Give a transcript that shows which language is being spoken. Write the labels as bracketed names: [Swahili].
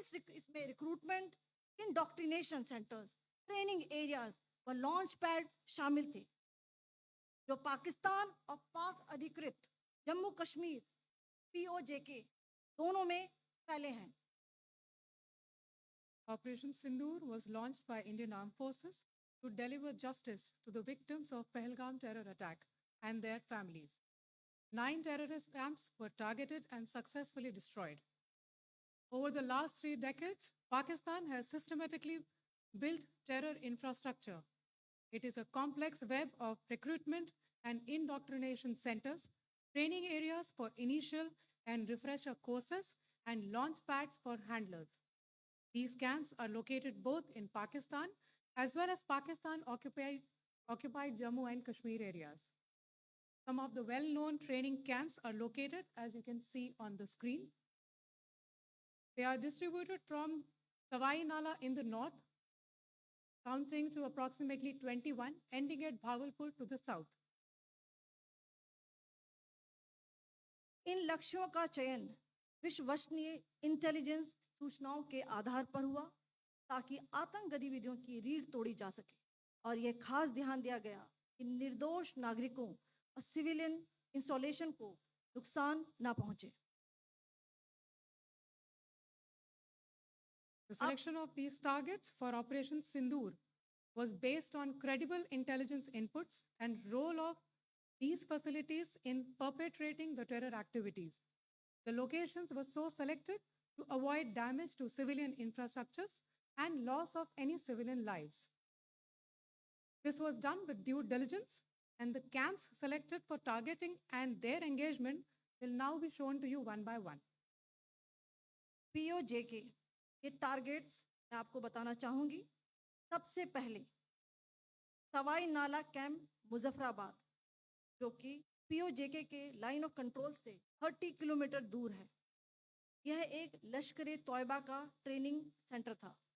[Hindi] इसमें recruitment, indoctrination centres, training areas व launch pad शामिल थे, जो पाकिस्तान और पाक अधिकृत जम्मू कश्मीर POJK दोनों में फैले हैं। [English] Operation Sindoor was launched by Indian Armed Forces to deliver justice to the victims of Pahalgam terror attack and their families. 9 terrorist camps were targeted and successfully destroyed. Over the last 3 decades, Pakistan has systematically built terror infrastructure. It is a complex web of recruitment and indoctrination centers, training areas for initial and refresher courses, and launch pads for handlers. These camps are located both in Pakistan as well as Pakistan-occupied Jammu and Kashmir areas. Some of the well-known training camps are located, as you can see on the screen. They are distributed from Sawai Nala in the north, counting to approximately 21, ending at Bhagalpur to the south. [Hindi] इन लक्ष्यों का चयन विश्वसनीय intelligence सूचनाओं के आधार पर हुआ ताकि आतंक गतिविधियों की रीढ़ तोड़ी जा सके, और यह खास ध्यान दिया गया कि निर्दोष नागरिकों और सिविलियन इंस्टॉलेशन को नुकसान न पहुंचे। [English] The selection of these targets for Operation Sindoor was based on credible intelligence inputs and role of these facilities in perpetrating the terror activities. The locations were so selected to avoid damage to civilian infrastructures and loss of any civilian lives. This was done with due diligence, and the camps selected for targeting and their engagement will now be shown to you one by one. [Hindi] POJK ये targets मैं आपको बताना चाहूँगी। सबसे पहले सवाई नाला camp Muzaffarabad, जो कि POJK के लाइन ऑफ कंट्रोल से 30 किलोमीटर दूर है। यह एक लश्कर-ए तौयबा का ट्रेनिंग सेंटर था।